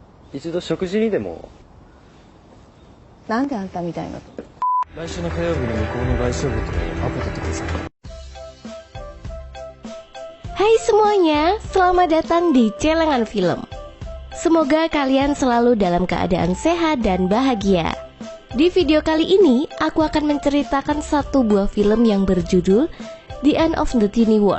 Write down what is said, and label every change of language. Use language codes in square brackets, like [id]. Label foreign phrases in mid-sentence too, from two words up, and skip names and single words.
[ja] 一度食事にでも。なんであんたみたいな。来週の火曜日の向こうの外商部とアポ取ってください。 [id] Hai semuanya, selamat datang di Celengan Film. Semoga kalian selalu dalam keadaan sehat dan bahagia. Di video kali ini, aku akan menceritakan satu buah film yang berjudul The End of the Teeny World.